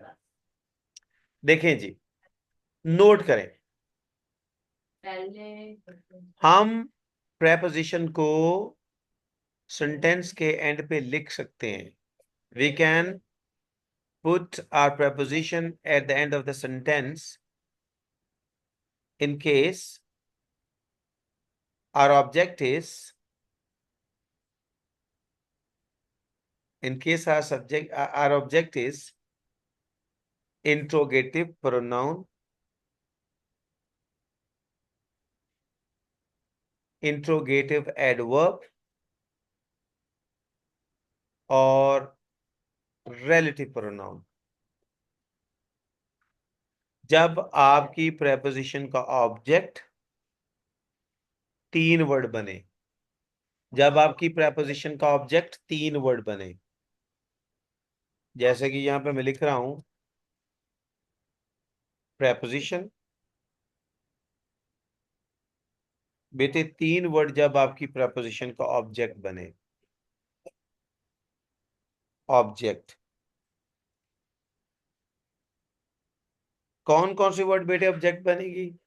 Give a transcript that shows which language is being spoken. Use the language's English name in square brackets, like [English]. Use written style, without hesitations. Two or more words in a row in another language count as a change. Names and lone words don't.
[Hindi] देखें जी, नोट करें। हम प्रेपोजिशन को सेंटेंस के एंड पे लिख सकते हैं। [English] We can put our preposition at the end of the sentence in case our object is our object is interrogative pronoun, interrogative adverb और relative pronoun। [Hindi] जब आपकी प्रेपोजिशन का ऑब्जेक्ट तीन वर्ड बने, जब आपकी प्रेपोजिशन का ऑब्जेक्ट तीन वर्ड बने, जैसे कि यहां पे मैं लिख रहा हूं प्रेपोजिशन, बेटे तीन वर्ड जब आपकी प्रेपोजिशन का ऑब्जेक्ट बने, ऑब्जेक्ट, कौन कौन सी वर्ड बेटे ऑब्जेक्ट बनेगी?